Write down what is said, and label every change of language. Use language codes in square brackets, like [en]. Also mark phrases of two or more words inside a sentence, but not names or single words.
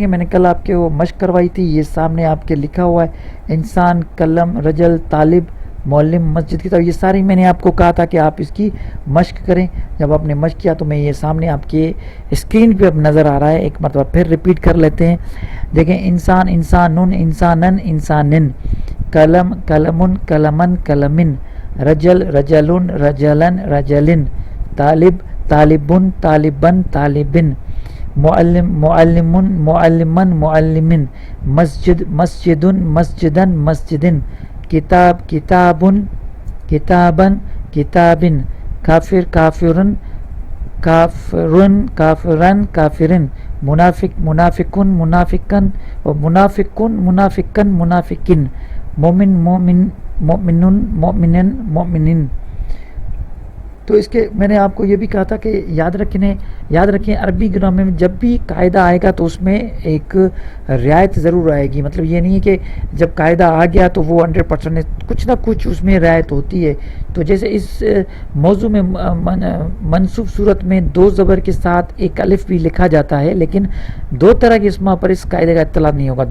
[ur] میں نے کل آپ کے وہ مشق کروائی تھی، یہ سامنے آپ کے لکھا ہوا ہے: [ar] انسان، قلم، رجل، طالب، معلم، مسجد [ur] کی طرف. یہ ساری میں نے آپ کو کہا تھا کہ آپ اس کی مشق کریں. جب آپ نے مشق کیا تو میں یہ سامنے آپ کے اسکرین پہ اب نظر آ رہا ہے. ایک مرتبہ پھر ریپیٹ کر لیتے ہیں. دیکھیں: انسان، [ar] انسانن، انسانن، انسانن، قلم، قلمن، قلمن، قلمن، رجل، رجلن، رجلن، رجلن، طالب، طالبن، طالبن، طالبن، معلم، معلمن، معلمن، معلمن، مسجد، مسجدن، مسجدن، مسجدن، کتاب، کتابن، کتابن، کتابن، کافر، کافرن، کافرن، کافرن، کافرن، منافق، منافقن، منافقن، اور منافقن، منافقن، منافقن، مومن، مومن، مومنن، مومنن، مومنن. [ur] تو اس کے میں نے آپ کو یہ بھی کہا تھا کہ یاد رکھیں عربی گرامر میں جب بھی قاعدہ آئے گا تو اس میں ایک رعایت ضرور آئے گی. مطلب یہ نہیں ہے کہ جب قاعدہ آ گیا تو وہ 100% کچھ نہ کچھ اس میں رعایت ہوتی ہے. تو جیسے اس موضوع میں منصوب صورت میں 2 زبر کے ساتھ ایک الف بھی لکھا جاتا ہے، لیکن 2 طرح کے اسما پر اس قاعدے کا اطلاع نہیں ہوگا.